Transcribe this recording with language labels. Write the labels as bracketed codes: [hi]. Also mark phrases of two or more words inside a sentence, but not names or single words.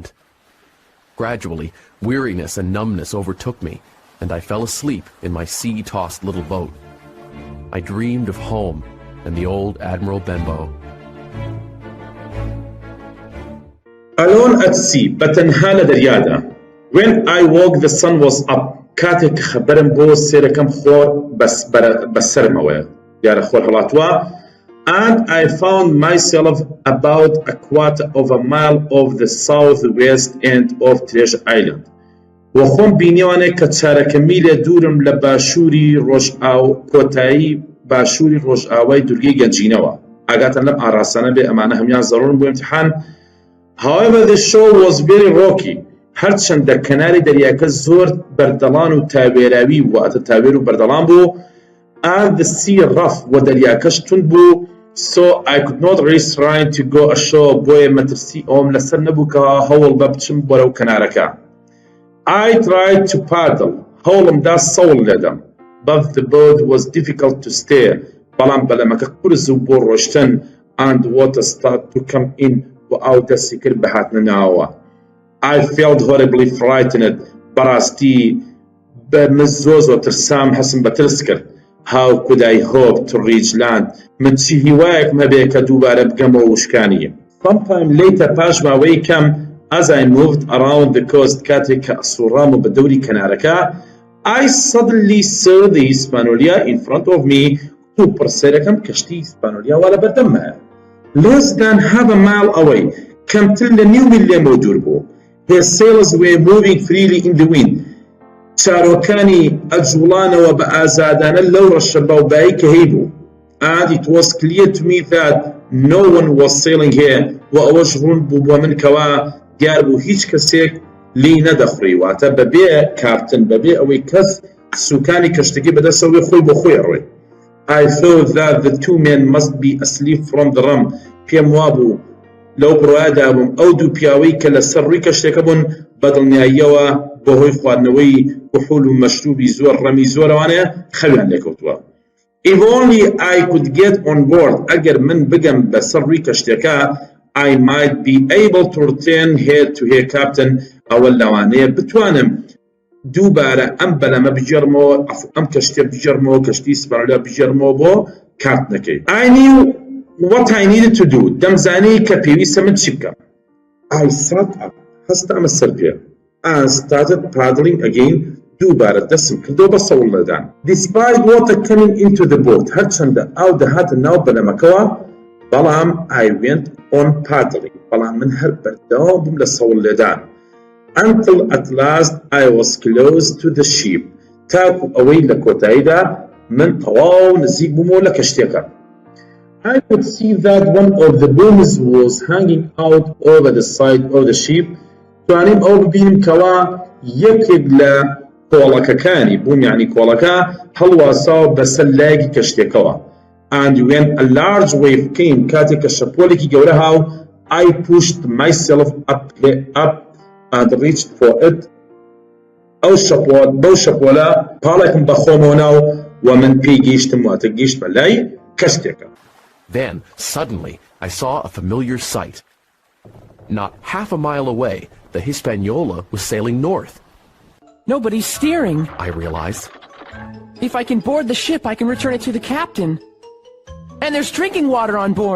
[en] Gradually, weariness and numbness overtook me, and I fell asleep in my sea-tossed little boat. I dreamed of home and the old Admiral Benbow. Alone at sea, [ckb] بەتەنها لە دەریادا. [en] When I woke the sun was up. [ckb] کاتێک خەبەرم بۆ سێرەکەم خۆر بەسەرمەوەیە دیارە خۆر هەڵاتووە. [en] And I found myself about a quarter of a mile off the southwest end of Treasure Island. [ckb] وەخۆم بینیوانێ کە چارەکە میلێ دوورم لە باشووری کۆتایی باشووری ڕۆژئاوای دورگەی گەنجینەوە. ئاگاتان لەم ئاڕاستانە بێ ئەمانە هەمیان زەڕۆن بۆ ئیمتیحان. [en] However, the show was very rocky. [ckb] هەرچەندە کەناری دەریاکە زۆر بەردەڵان و تاوێراوی واتە تاوێر و بەردەڵان بوو. [en] And the sea rough [ckb] و دەریاکەش تون بوو. [en] So I could not risk trying to go ashore [ckb] بۆیە مەترسی ئەوم لەسەر نەبوو کە هەوڵ بە بچم بەرەو کەنارەکە. [en] I tried to paddle. [ckb] هەوڵمدا سەوڵ لێدەم. [en] But the boat was difficult to steer. [ckb] بەڵام بەلەمەکە قورس و بۆ ڕۆشتن [en] and water started to come in [ckb] و ئاو دەستی کرد بە هاتنە ناوەوە. [en] I felt horribly frightened. [ckb] بەڕاستی من زۆر ترسام هەسم بە ترس کرد. [en] How could I hope to reach land? [ckb] من چی هیوایەکم هەبێ کە دووبارە بگەمەوە وشکانی. [en] Sometime later [ckb] پاش ماوەی کەم [en] as I moved around the coast [ckb] کاتێک کە ئەسوڕام و بە دەوری کەنارەکە [en] I suddenly saw the Hispaniola in front of me [ckb] و پڕسەرەکەم کەشتی ئیسپانۆلیا وا لە بەردەممە. [en] Less than half a mile away [ckb] کەمتر لە نیو میل لێمەوە دوور بوو. [en] His sails were moving freely in the wind. [ckb] چارۆکانی ئەجوڵانەوە بە ئازادانە لەو ڕەشە باوبایی کە هەیبوو. [en] And it was clear to me that no one was sailing here. [ckb] و ئەوەش ڕوون بوو بۆ من کەوا دیار بوو هیچ کەسێک لی نەدەخڕی واتە بەبێ کاپتن بەبێ ئەوەی کەس سوکانی کەشتەکەی بەدەستەوەی خۆی بۆ خۆی ڕۆی. [en] I thought that the two men must be asleep from the rum. [ckb] پێم وابوو لەو بڕوادا بووم ئەو دوو پیاوەی کە لەسەر ڕووی کەشتەکە بوون بەدڵنیاییەوە بەهۆی خواردنەوەی کحول و مەشروبی زۆر ڕەمی زۆرەوانەیە خەویان لێکەوتووە. [en] If only I could get on board. [ckb] ئەگەر من بگەم بەسەر ڕووی کەشتەکە [en] I might be able to return here to her captain. [ckb] ئەوە لەوانەیە بتوانم دووبارە ئەم بەلەمە بجێڕمەوە ئەم کەشتێ بجێڕمەوە کەشتی ئیسپانۆلیا بجێڕمەوە بۆ کارتنەکەی. [en] I knew what I needed to do. [ckb] دەمزانی کە پێویستە من چی بکەم. [en] I sat up. [ckb] هەستامە سەر پێ. [en] And started paddling again. [ckb] دووبارە دەستم کردەوە بە سەوڵ لەدان. [en] Despite water coming into the boat. [ckb] هەرچەندە ئاو دەهاتە ناو بەلەمەکەوە بەڵام [en] I went on paddling. [ckb] بەڵام من هەر بەردەوام بووم لە سەوڵ لێدان. [en] Until at last I was close to the ship. [ckb] تاکو ئەوەی لە کۆتاییدا من تەواو نزیک بوومەوە لە کەشتێکە. [en] I could see that one of the booms was hanging out over the side of the ship. [ckb] توانیم ئەو ببینم کەوا یەکێک لە کۆڵەکەکانی بووم یعنی کۆڵەکە هەڵواساوە بەسەر لایەکی کەشتێکەوە. [en] and when a large wave came [ckb] کاتێک کە شەپۆلێکی گەورە هاو [en] I pushed myself up and reached for it [ckb] بەو شەپۆلە پاڵێکم بە خۆمەوە ناو و من پێی گەیشتم واتە گەیشتمە لای کەشتێکە. [en] Then, suddenly, I saw a familiar sight. Not half a mile away, the Hispaniola was sailing north. Nobody's steering. I realized. If I can board the ship, I can return it to the captain. And there's drinking water on board.